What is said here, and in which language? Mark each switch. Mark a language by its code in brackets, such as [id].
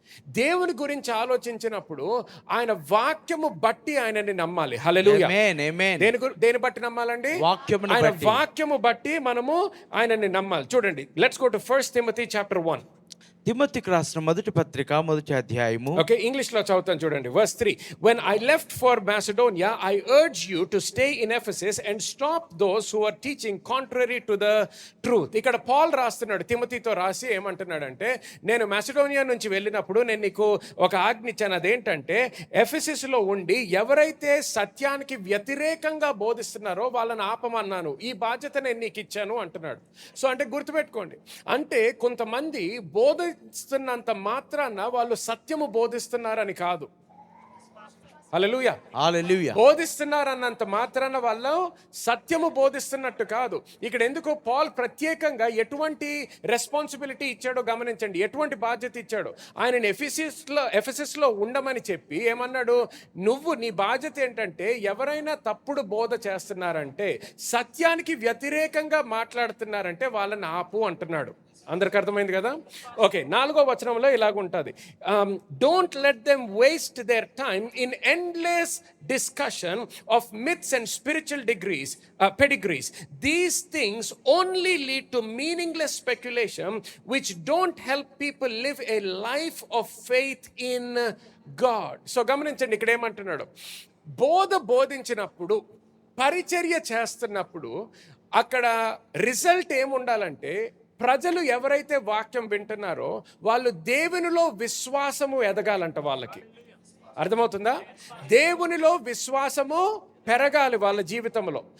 [te] దేవుని గురించి ఆలోచించినప్పుడు ఆయన వాక్యము బట్టి ఆయనని నమ్మాలి. హల్లెలూయా. దేని బట్టి నమ్మాలండి? ఆయన వాక్యము బట్టి మనము ఆయనని నమ్మాలి. చూడండి, [en] Let's go to 1 Timothy chapter 1. [te] తిమోతికి రాసిన మొదటి పత్రిక 1వ అధ్యాయము. ఓకే, ఇంగ్లీష్ లో చదువుతాను చూడండి. [en] verse 3, when I left for Macedonia I urge you to stay in Ephesus and stop those who are teaching contrary to the truth. [te] ఇక్కడ పాల్ రాస్తున్నాడు, తిమోతితో రాసి ఏమంటున్నాడంటే, నేను మాసిడోనియా నుంచి వెళ్ళినప్పుడు నేను నీకు ఒక ఆజ్ఞ ఇచ్చాను. అదేంటంటే ఎఫెసస్ లో ఉండి ఎవరైతే సత్యానికి వ్యతిరేకంగా బోధిస్తున్నారో వాళ్ళని ఆపమన్నాను. ఈ బాధ్యత నేను నీకు ఇచ్చాను అంటున్నాడు. సో అంటే గుర్తుపెట్టుకోండి, అంటే కొంతమంది బోధిస్తున్నంత మాత్రాన వాళ్ళు సత్యము బోధిస్తున్నారని కాదు. హల్లెలూయా. హల్లెలూయా. బోధిస్తున్నారన్నంత మాత్రాన వాళ్ళు సత్యము బోధిస్తున్నట్టు కాదు. ఇక్కడ ఎందుకు పాల్ ప్రత్యేకంగా ఎటువంటి రెస్పాన్సిబిలిటీ ఇచ్చాడో గమనించండి, ఎటువంటి బాధ్యత ఇచ్చాడో. ఆయనని ఎఫెసస్లో ఉండమని చెప్పి ఏమన్నాడు, నువ్వు నీ బాధ్యత ఏంటంటే ఎవరైనా తప్పుడు బోధ చేస్తున్నారంటే, సత్యానికి వ్యతిరేకంగా మాట్లాడుతున్నారంటే వాళ్ళని ఆపు అంటున్నాడు. అందరికి అర్థమైంది కదా? [en] okay, [te] 4వ వచనంలో ఇలాగుంటుంది, [en] Don't let them waste their time in endless discussion of myths and spiritual pedigrees. These things only lead to meaningless speculation which don't help people live a life of faith in God. [te] So గమనించండి, ఇక్కడ ఏమంటున్నాడు, బోధించినప్పుడు, పరిచర్య చేస్తున్నప్పుడు అక్కడ result ఏముండాలంటే, ప్రజలు ఎవరైతే వాక్యం వింటున్నారో వాళ్ళు దేవునిలో విశ్వాసము ఎదగాలంట. వాళ్ళకి అర్థమవుతుందా? దేవునిలో విశ్వాసము పెరగాలి వాళ్ళ జీవితంలో.